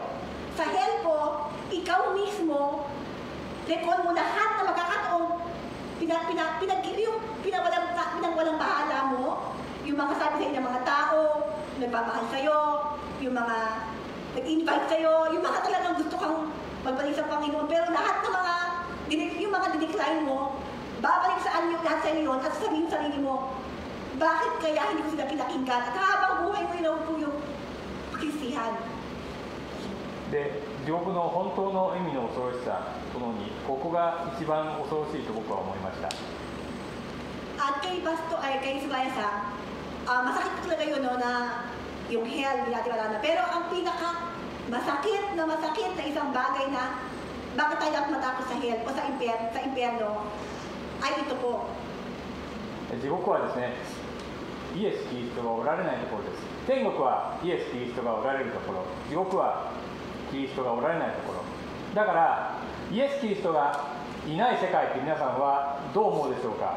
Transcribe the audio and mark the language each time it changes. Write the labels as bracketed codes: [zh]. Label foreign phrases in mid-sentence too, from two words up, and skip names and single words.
[tl] Sa hell po, ikaw mismo, recall mo lahat na magkakataong pinagwalang bahala mo, yung mga sabi sa'yo ng mga tao, nagmamahal sa'yo, yung mga nag-invite sa'yo, yung mga talagang gusto kang magbalik sa Panginoon, pero lahat ng mga, yung mga dinecline mo, babalik saan yung lahat sa'yo yun, at sabihin sa sarili mo, bakit kaya hindi ko sila pinakinggan? At habang buhay mo yun po yung pakisihan. [ja] で、地獄の本当の意味の恐ろしさともに、ここが一番恐ろしいと僕は思いました。 [tl] At kay Subaya sa, masakit po talaga yun, no, na yung hell, hindi natin wala na. Pero ang pinaka masakit na isang bagay na bakit tayo dapat matakot sa hell o sa impyerno ay ito po. [ja] 地獄はですね、イエス・キリストがおられないところです。天国はイエス・キリストがおられるところ、地獄はキリストがおられないところ。だからイエス・キリストがいない世界って皆さんはどう思うでしょうか。